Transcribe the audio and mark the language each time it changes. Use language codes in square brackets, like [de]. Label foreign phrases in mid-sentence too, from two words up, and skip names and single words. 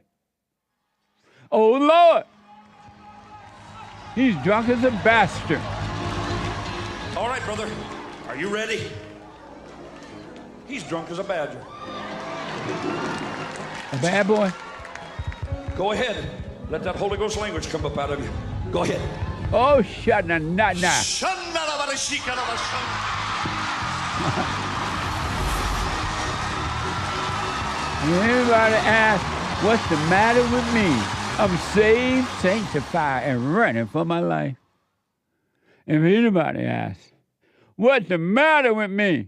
[en] Oh, Lord! He's drunk as a bastard. All right, brother. Are you ready? He's drunk as a badger. A bad boy? Go ahead. Let that Holy Ghost language come up out of you. Go ahead. Oh, shana na na. Everybody asks, what's the matter with me? I'm saved, sanctified, and running for my life. If anybody asks, what's the matter with me?